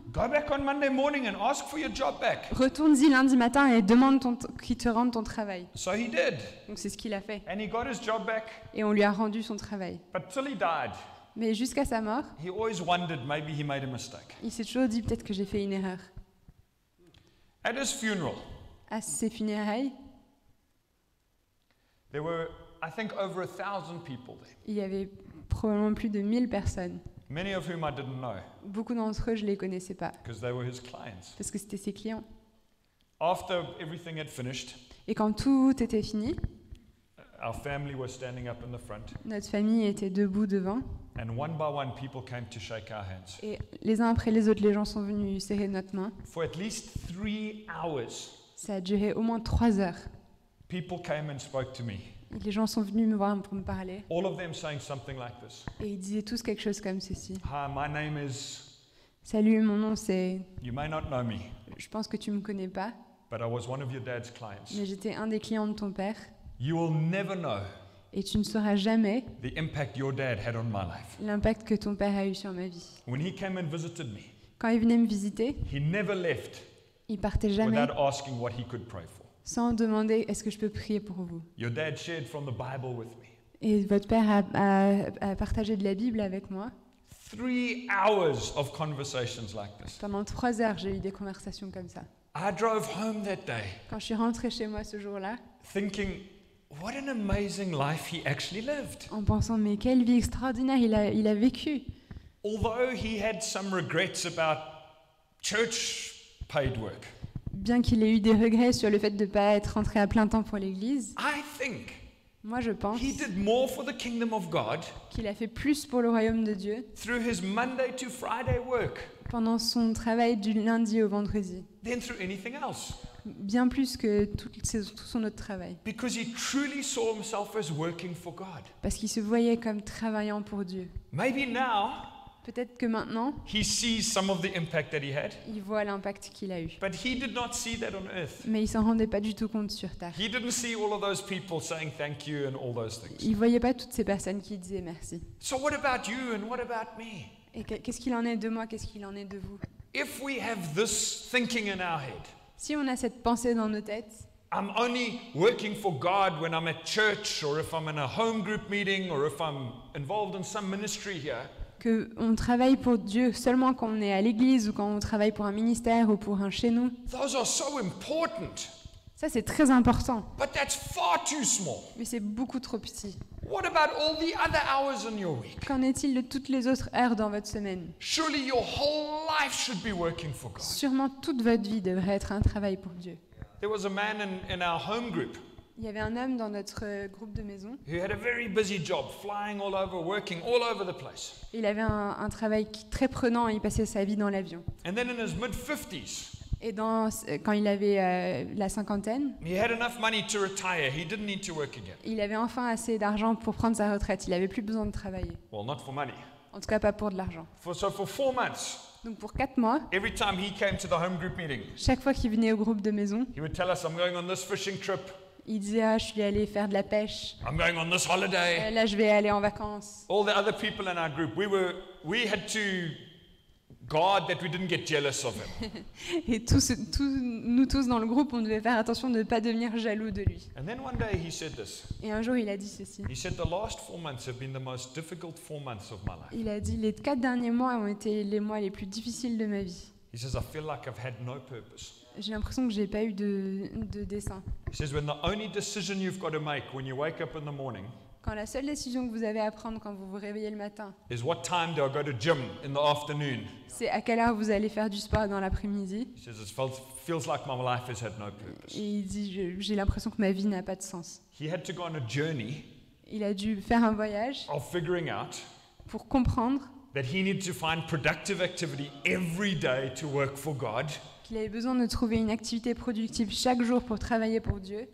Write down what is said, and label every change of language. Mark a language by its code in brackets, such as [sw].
[en] Go back on Monday morning and ask for your job back." [fr] retourne-y lundi matin et demande qu'il te rende ton travail. [en] So he did. » [fr] Donc c'est ce qu'il a fait. [en] And he got his job back. [fr] Et on lui a rendu son travail. [en] But till he died, [fr] Mais jusqu'à sa mort, [en] he always wondered maybe he made a mistake. [fr] il s'est toujours dit peut-être que j'ai fait une erreur. [en] At his funeral, [fr] À ses funérailles, [en] there were, I think, over 1,000 people there, [fr] il y avait probablement plus de 1000 personnes. [en] many of whom I didn't know [fr] Beaucoup d'entre eux, je ne les connaissais pas [en] because they were his clients. [fr] parce que c'était ses clients. [en] After everything had finished, [fr] Et quand tout était fini, [en] our family was standing up in the front, [fr] notre famille était debout devant [en] and one by one, people came to shake our hands. [fr] et les uns après les autres, les gens sont venus serrer notre main. [en] For at least 3 hours, [fr] Ça a duré au moins 3 heures. [en] people came and spoke to me, [fr] Et les gens sont venus me voir pour me parler [en] all of them saying something like this. [fr] et ils disaient tous quelque chose comme ceci. [en] Hi, my name is, [fr] Salut, mon nom c'est... [en] you may not know me, [fr] Je pense que tu me connais pas, [en] but I was one of your dad's clients. [fr] mais j'étais un des clients de ton père [en] You will never know [fr] et tu ne sauras jamais [en] the impact your dad had on my life. [fr] l'impact que ton père a eu sur ma vie. [en] When he came and visited me, [fr] Quand il venait me visiter, [en] he never left [fr] il partait jamais [en] without asking what he could pray for. [fr] sans demander est-ce que je peux prier pour vous. [en] Your dad shared from the Bible with me. [fr] Et votre père a partagé de la Bible avec moi. [en] 3 hours of conversations like this. [fr] Pendant 3 heures, j'ai eu des conversations comme ça. [en] I drove home that day [fr] Quand je suis rentrée chez moi ce jour-là, [en] thinking, what an amazing life he actually lived. [fr] en pensant mais quelle vie extraordinaire il a vécu. [en] Although he had some regrets about church paid work, [fr] Bien qu'il ait eu des regrets sur le fait de ne pas être rentré à plein temps pour l'Église, [en] I think [fr] moi je pense [en] he did more for the kingdom of God [fr] qu'il a fait plus pour le royaume de Dieu [en] through his Monday to Friday work [fr] pendant son travail du lundi au vendredi, [en] than through anything else. [fr] bien plus que tout son autre travail, [en] Because he truly saw himself as working for God. [fr] parce qu'il se voyait comme travaillant pour Dieu. [en] Maybe now [fr] Peut-être que maintenant, [en] he sees some of the impact that he had, [fr] il voit l'impact qu'il a eu. [en] but he did not see that on earth. [fr] Mais il s'en rendait pas du tout compte sur Terre. [en] He didn't see all of those people saying thank you and all those things. [fr] Il voyait pas toutes ces personnes qui disaient merci. [en] So what about you and what about me? [fr] Et qu'est-ce qu'il en est de moi, qu'est-ce qu'il en est de vous? [en] If we have this thinking in our head, [fr] Si on a cette pensée dans nos têtes, [en] I'm only working for God when I'm at church or if I'm in a home group meeting or if I'm involved in some ministry here, [fr] qu'on travaille pour Dieu seulement quand on est à l'église ou quand on travaille pour un ministère ou pour un chez nous, [en] those are so important. [fr] ça c'est très important, [en] But that's far too small. [fr] mais c'est beaucoup trop petit. [en] What about all the other hours in your week? [fr] Qu'en est-il de toutes les autres heures dans votre semaine? [en] Surely your whole life should be working for God. [fr] Sûrement toute votre vie devrait être un travail pour Dieu. [en] There was a man in our home group [fr] Il y avait un homme dans notre groupe de maison. [en] who had a very busy job, flying all over, working all over the place. [fr] Il avait un travail très prenant, il passait sa vie dans l'avion. [en] And then in his mid-50s, [fr] Et quand il avait la cinquantaine, [en] he had enough money to retire. He didn't need to work again. [fr] il avait enfin assez d'argent pour prendre sa retraite. Il n'avait plus besoin de travailler. [en] Well, not for money. [fr] En tout cas, pas pour de l'argent. [en] So for 4 months, [fr] Donc pour 4 mois, [en] every time he came to the home group meeting, [fr] chaque fois qu'il venait au groupe de maison, [en] he would tell us, I'm going on this fishing trip. [fr] il disait « Ah, je suis allé faire de la pêche. [en] I'm going on this holiday. [fr] Là, je vais aller en vacances. [en] All the other people in our group, we had to guard that we didn't get jealous of him. » [fr] Et nous tous dans le groupe, on devait faire attention de ne pas devenir jaloux de lui. [en] And then one day he said this. [fr] Et un jour, il a dit ceci. [en] He said, the last 4 months have been the most difficult 4 months of my life. [fr] Il a dit « Les 4 derniers mois ont été les mois les plus difficiles de ma vie. [en] He says, I feel like I've had no purpose. [fr] J'ai l'impression que j'ai pas eu de dessein. [en] He says, when the only decision you've got to make when you wake up in the morning [fr] Quand la seule décision que vous avez à prendre quand vous vous réveillez le matin, [en] is what time do I go to gym in the afternoon? [fr] c'est à quelle heure vous allez faire du sport dans l'après-midi. [en] He says, it feels like my life has had no purpose. [fr] Et il dit j'ai l'impression que ma vie n'a pas de sens. [en] He had to go on a journey [fr] Il a dû faire un voyage [en] of figuring out [fr] pour comprendre [en] that he needed to find productive activity every day to work for God, [fr] qu'il avait besoin de trouver une activité productive chaque jour pour travailler pour Dieu.